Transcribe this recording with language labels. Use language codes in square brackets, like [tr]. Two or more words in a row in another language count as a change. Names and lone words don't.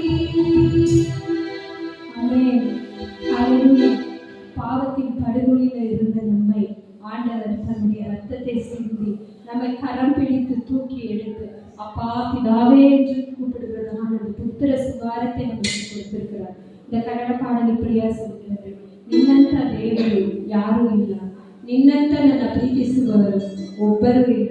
[ta] ஆமென். ஹalleluya. பாவத்தின் படுகொலியில் இருந்த நம்மை ஆண்டவர் தன்னுடைய ரத்தத்தை சிந்தி நம்மை கரம் பிடித்து தூக்கி எடுத்து அப்பா பிதாவே என்று கூப்பிடுகிறதான ஒரு புத்திர சுகாரத்தை நமக்கு கொடுத்திருக்கிறார். இந்த கன்னட பாடல் இப்படியா சொல்கிறது, [kn] ನಿನ್ನಂಥ ದೇವರು ಯಾರೂ ಇಲ್ಲ, ನಿನ್ನಂಥ ನನ್ನ ಪ್ರೀತಿಸುವವರು ಒಬ್ಬರೂ ಇಲ್ಲ.